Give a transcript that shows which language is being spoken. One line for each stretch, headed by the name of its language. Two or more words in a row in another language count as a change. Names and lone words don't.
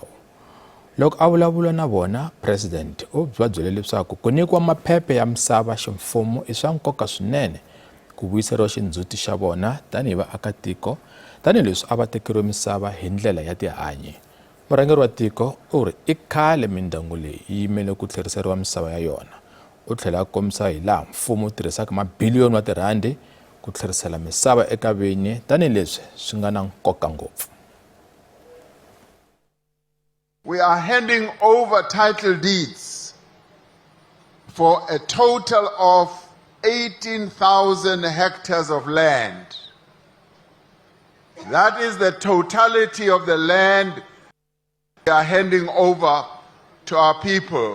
Tsonga: Loko a vulavula na vona, President u va byele leswaku ku nyikiwa maphephe ya misava ximfumo i swa nkoka swinene ku vuyiseriwa xindzhuti xa vona tanihi vaakatiko tanihileswi a va tekeriwe misava hi ndlela ya tihanyi. Murhangeri wa tiko u ri i khale mindyangu leyi yi yimele ku tlheriseriwa misava ya yona. U tlhela a kombisa hi laha mfumo wu tirhisaka mabiliyoni wa tirhandi ku tlherisela misava eka vinyi tanihileswi swi nga na nkoka ngopfu.
English: We are handing over title deeds for a total of 18,000 hectares of land. That is the totality of the land we are handing over to our people.